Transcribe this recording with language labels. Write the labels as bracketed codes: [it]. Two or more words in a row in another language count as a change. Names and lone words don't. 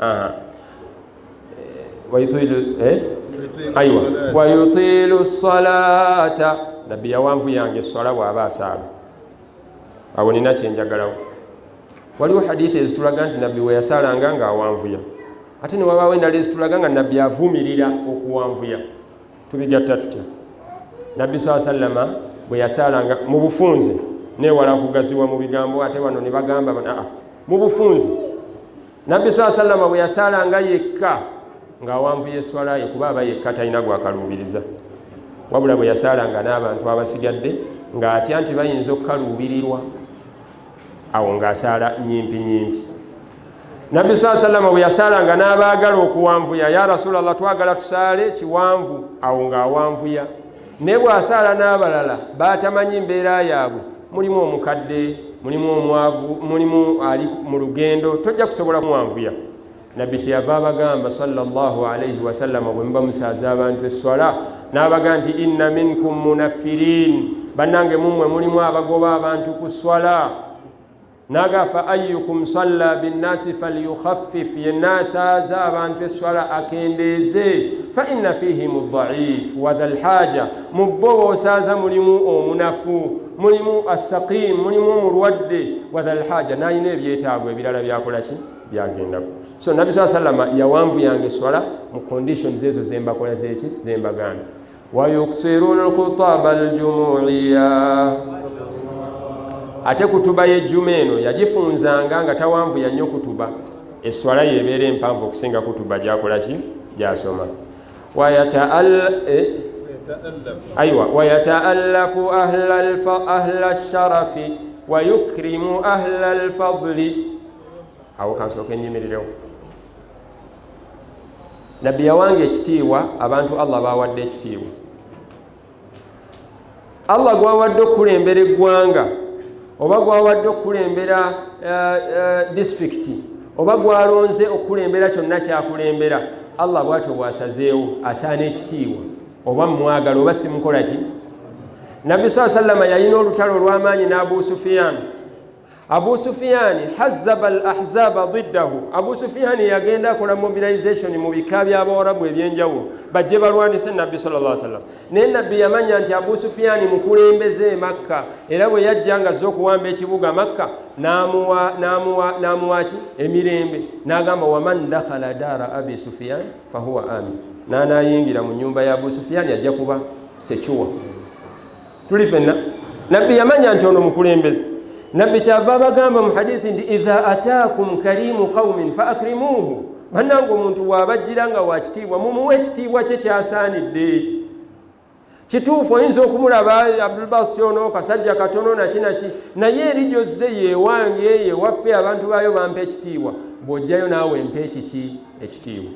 [ar] ويطيل الصلاة. [lg] Nabbi yawanvu yange esswala bw'aba asaala. Awo nina kyenjagalawo. Waliwo hadithi ezitulaga nti nabbi we yasaalanga ng'awanvuya, ate ne wabaawo endala ezitulaga nga nabbi avumirira okuwanvuya. Tubigatta tutya? Nabbi [ar] صلى الله عليه وسلم [lg] bwe yasaalanga mu bufunze, neewala kugaziwa mu bigambo, ate wano ne bagamba mu bufunze. Nabbi [ar] صلى الله عليه وسلم [lg] bwe yasaalanga yekka ng'awanvuya esswala ye, kuba aba yekka talina gwakaluubiriza. Wabula bwe yasaalanga n'abantu abasigadde ng'atya nti bayinza okukaluubirirwa, awo ng'asaala nyimpi nyimpi. Nabbi [ar] صلى الله عليه وسلم [lg] bwe yasaalanga n'abaagala okuwanvuya, [ar] يا رسول الله [lg] twagala tusaale kiwanvu, awo ng'awanvuya. Naye bw'asaala n'abalala batamanyi mbeera yaabwe, mulimu omukadde, mulimu omwavu, mulimu ali mu lugendo, tojja kusobola kumuwanvuya. Nabbi kyeyava abagamba [ar] صلى الله عليه وسلم [lg] bwe muba musaaza abantu esswala, n'abagamba nti [ar] إن منكم منفرين, [lg] bannange mummwe mulimu abagoba abantu ku swala. nagafa [ar] أيكم صلى بالناس فليخفف [lg] yennaasaaza abantu esswala akendeeze [ar] فإن فيهم الضعيف وذا الحاجة [lg] mubbo osaaza mulimu omunafu mulimu as-saqim mulimu omulwadde [ar] وذا الحاجة [lg] nayina ebyetaago ebirala byakolaki byagendako. So Nabi sallama yawanvu yange swala mu conditions ezo zembakola zeki zembaganda. [ar] ويقصرون الخطب الجمعية, [lg] ate kutuba y'ejjuma eno yagifunzanga nga tawanvu yannyo kutuba, esswala yebeera empanvu okusinga kutuba gyakolaki gyasoma. [ar] ويتألف أهل الشرف ويكرم أهل الفضل. [lg] Awo kansooka ennyimirirawo. Nabbi yawange ekitiibwa abantu Allah bawadde ekitiibwa. Allah gwawadde okukulembera eggwanga oba gwawadde okukulembera disitulikiti oba gwalonze okukulembera kyonna kyakulembera, Allah bw'atyo bw'asazeewo asaana ekitiibwa oba mwagala oba simukola ki. Nabbi sallama yalina olutalo olw'amaanyi n'Abu Sufyan. [ar] أبو سفيان حزب الأحزاب ضده. [lg] Abu Sufyan yagenda akola mobilization mu bika by'Abawarabu ebyenjawulo bajje balwanise Nabbi [ar] صلى الله عليه وسلم. [lg] Naye Nabbi yamanya nti Abu Sufyan mukulembeze Makka, era bwe yajja nga azze okuwamba ekibuga Makka n'amuwa emirembe, n'agamba [ar] ومن دخل دار أبي سفيان فهو آمن. [lg] N'anayingira mu nyumba ya Abu Sufyan ajja kuba sekiwa. Tuli fenna Nabbi yamanya nti ono mukulembeze. Nabbi kyava bagamba mu hadithi ndi [ar] إذا أتاكم كريم قوم فأكرموه, [lg] bannange omuntu wabajjira nga wakitiibwa mumuwe ekitiibwa kye kyasaanidde. Kituufu oyinza okumulaba Abdulbas kyono kasajja katono nakinaki, naye eri gyozze yewange yewaffe abantu baayo bampa ekitiibwa, bw'ojjayo naawe mpa ekiki ekitiibwa.